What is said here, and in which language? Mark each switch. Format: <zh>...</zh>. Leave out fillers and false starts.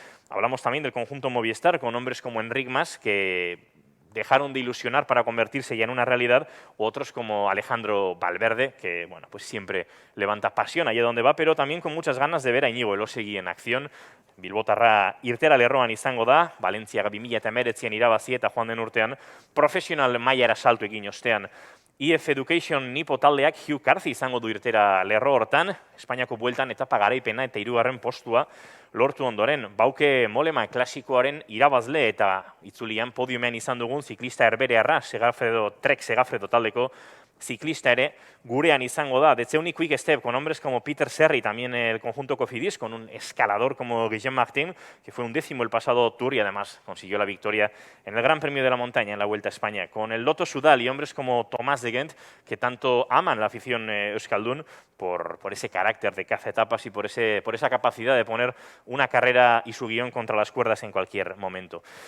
<es>Hablamos también del conjunto Movistar con hombres como Enric Mas, que dejaron de ilusionar para convertirse ya en una realidad, u otros como Alejandro Valverde, que bueno, pues siempre levanta pasión allá donde va, pero también con muchas ganas de ver a Iñigo Elosegui en acción.</es> <eu>Bilbotarra irtera lerroan izango da, Valentziaga 2019an irabazi eta joan den urtean, profesional mailara salto egin ostean. IF Education Nipo taldeak Hugh Carthy izango du irtera lerro hortan, Espainiako bueltan etapa garaipena eta 3. postua lortu ondoren. Bauke Molema klasikoaren irabazle eta itzulian podiumean izan dugun ziklista herberearra, Trek Segafredo taldeko ciclista ere gurean izango da.</eu> <es>De Zeunik Quick Step con hombres como Peter Serry, también el conjunto Cofidis, con un escalador como Guillaume Martin, que fue un 10º el pasado Tour y además consiguió la victoria en el Gran Premio de la Montaña en la Vuelta a España. Con el Lotto Soudal y hombres como Tomás de Ghent, que tanto aman la afición euskaldun por ese carácter de caza etapas y por esa capacidad de poner una carrera y su guión contra las cuerdas en cualquier momento.</es>